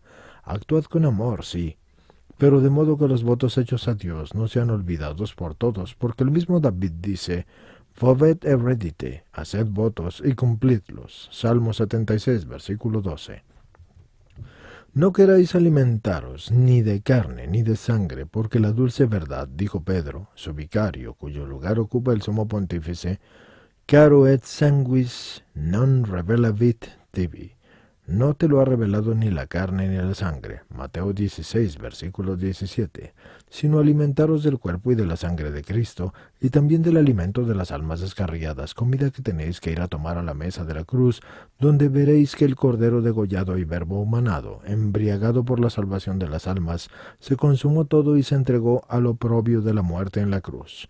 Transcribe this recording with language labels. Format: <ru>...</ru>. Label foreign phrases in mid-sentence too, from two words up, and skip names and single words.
<es>Actuad con amor, sí, pero de modo que los votos hechos a Dios no sean olvidados por todos, porque el mismo David dice,</es> <la>Vovet eredite,</la> <es>haced votos y cumplidlos. Salmo 76, versículo 12. No queráis alimentaros ni de carne ni de sangre, porque la dulce verdad, dijo Pedro, su vicario, cuyo lugar ocupa el sumo pontífice,</es> <la>caro et sanguis non revelavit tibi.</la> <es>No te lo ha revelado ni la carne ni la sangre, Mateo 16, versículo 17, sino alimentaros del cuerpo y de la sangre de Cristo, y también del alimento de las almas descarriadas, comida que tenéis que ir a tomar a la mesa de la cruz, donde veréis que el Cordero degollado y Verbo humanado, embriagado por la salvación de las almas, se consumó todo y se entregó al oprobio de la muerte en la cruz.</es>